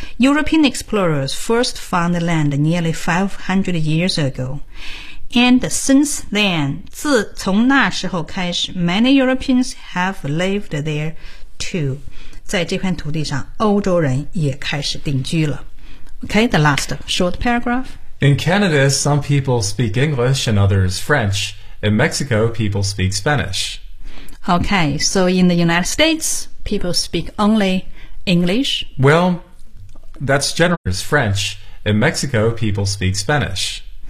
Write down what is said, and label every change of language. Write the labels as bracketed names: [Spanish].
[English] European Explorers first found the land nearly 500 years ago. And since then, [Chinese] 自从那时候开始 [English] many Europeans have lived there too. [Chinese] 在这片土地上，欧洲人也开始定居了。 [English] Okay, the last short paragraph. In Canada, some people speak English and others French. In Mexico, people speak Spanish. Okay, so in the United States, people speak only English? Well, that's generally French. In Mexico, people speak Spanish.